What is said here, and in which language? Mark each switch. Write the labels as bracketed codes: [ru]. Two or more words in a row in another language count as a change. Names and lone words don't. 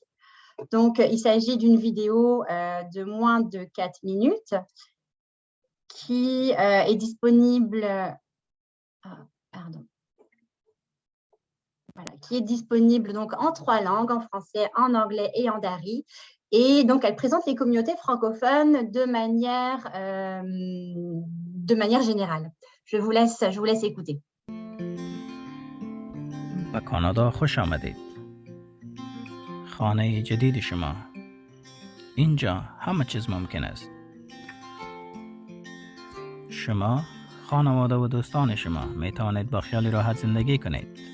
[fr] Donc, il s'agit d'une vidéo de moins de 4 minutes qui est disponible, qui est disponible donc en 3 langues, en français, en anglais et en dari. Et donc, elle présente les communautés francophones de manière générale. Je vous laisse écouter. [fa] به کانادا خوش آمدید. خانه جدید شما. اینجا همه چیز ممکن است. شما، خانواده و دوستان شما می توانید با خیال راحت زندگی کنید.